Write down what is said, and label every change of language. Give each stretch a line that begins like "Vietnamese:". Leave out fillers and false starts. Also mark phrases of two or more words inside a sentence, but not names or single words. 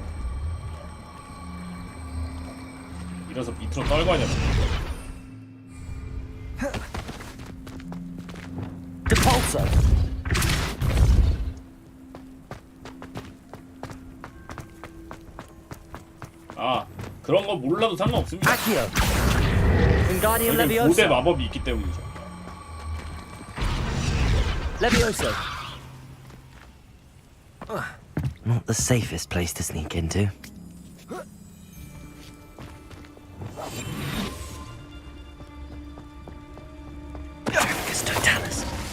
Korean: 밀어서 밑으로 떨궈야 되나?
Latin: Capulso.
Korean: 아, 그런 거 몰라도 상관없습니다.
Latin: Accio. Wingardium
Korean: 여기 고대
Latin: Leviosa.
Korean: 마법이 있기 때문이죠.
Latin: Levioso.
English: Not the safest place to sneak into.
Latin: Totalis.